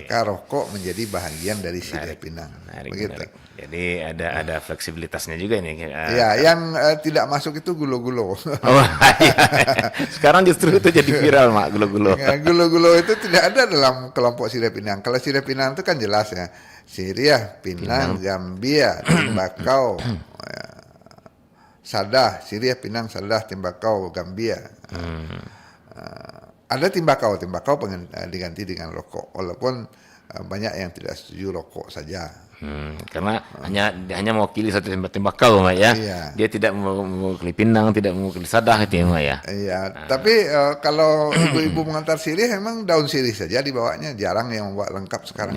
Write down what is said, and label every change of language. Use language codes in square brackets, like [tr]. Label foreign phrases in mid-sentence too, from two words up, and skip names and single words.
[id] Maka rokok menjadi bahagian dari sirih Pinang. Menarik, Begitu. menarik. Jadi ada fleksibilitasnya juga ini. Ya, yang tidak masuk itu gulo-gulo. Oh, iya. Sekarang justru itu jadi viral, Mak, gulo-gulo. Ya, gulo-gulo itu tidak ada dalam kelompok sirih Pinang. Kalau sirih Pinang itu kan jelas ya. Sirih, Pinang, Gambia, timbakau, Sadah, Sirih, Pinang, Sadah, timbakau, Gambia. Ada timbakau diganti dengan rokok. Walaupun banyak yang tidak setuju rokok saja. Karena hanya mewakili satu tembakau, Mak, ya. Iya. Dia tidak mewakili Pinang, tidak mewakili Sadah gitu ya, Mak, ya. Iya, tapi kalau ibu-ibu mengantar sirih emang daun sirih saja dibawanya, jarang yang membawa lengkap sekarang.